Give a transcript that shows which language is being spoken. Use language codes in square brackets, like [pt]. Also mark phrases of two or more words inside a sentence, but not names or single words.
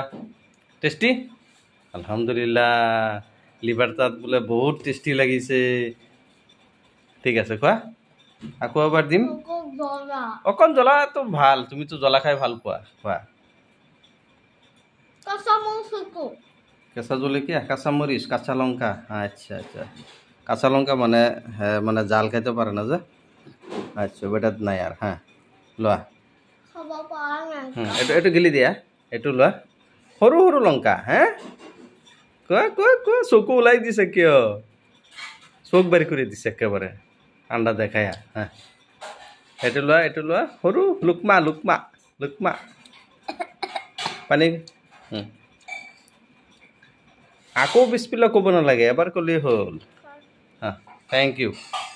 [as] টেষ্টি? আলহামদুলিল্লাহ। লিভাৰ তাত বোলে বহুত টেষ্টি লাগিছে। ঠিক আছে, খোৱা। আকৌ এবাৰ দিম। অকণ জ্বলাটো ভাল, তুমিতো জ্বলা খাই ভাল পোৱা, খোৱা। কেঁচা জলকীয়া [bn] কাঁচা মরিচ কাঁচা লঙ্কা আচ্ছা আচ্ছা কাঁচা লঙ্কা মানে জাল খাইতে পারে না যে আচ্ছা বেটাত নাই আর হ্যাঁ লোৱা [as] এইটো গিলি দিয়া এইটো লোৱা সৰু সৰু লঙ্কা হে কোৱা কোৱা কোৱা চকু ওলাই দিছে কিয় চোখ বাৰী কৰি দিছে একেবাৰে আণ্ডা দেখাই হা এইটো লোৱা সৰু লুকমা লুকমা লুকমা পানী আকৌ বিস্মিল্লাহ ক'ব নালাগে এবাৰ ক'লেই হ'ল হা [en] thank you